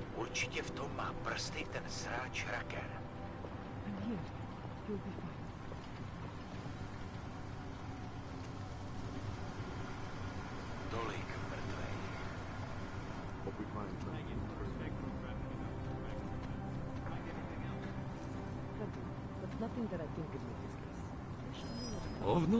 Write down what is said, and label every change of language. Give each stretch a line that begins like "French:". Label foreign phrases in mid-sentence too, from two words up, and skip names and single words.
Czech: Určitě v tom má prsty ten sráč Raker.
English: I'm here. You'll be fine.
Czech: Tolik mrtvej.
English: Hope we find something. But nothing that I think could make this case.
Czech: Ovno?